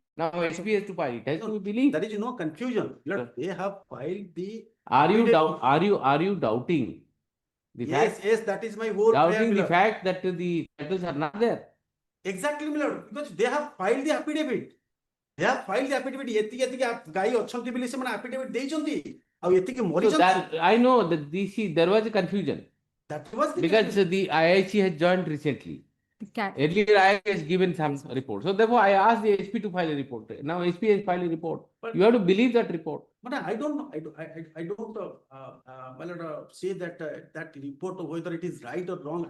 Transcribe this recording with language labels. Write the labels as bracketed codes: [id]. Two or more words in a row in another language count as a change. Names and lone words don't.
[en] Now SP has to file it. Has to be believed. There is no confusion. Look, they have filed the. Are you affidavit. doubting the Yes, fact? yes, that is my whole Doubting prayer, the Miller. fact that the titles are not there. Exactly, Miller, because they have filed the affidavit. They have filed the affidavit. [or] ଏତିକି ଗାଈ ଅଛନ୍ତି ବୋଲି ସେମାନେ affidavit ଦେଇଛନ୍ତି ଆଉ ଏତିକି [en] So [or] ମରିଛନ୍ତି. [en] that I know that there was a confusion That was the because the IIC has joined recently. The cat. Earlier, IIC has given some report. So therefore, I asked the SP to file a report. Now SP has filed a report. But- You have to believe that report. But I don't know. I don't my lord, say that that report whether it is right or wrong.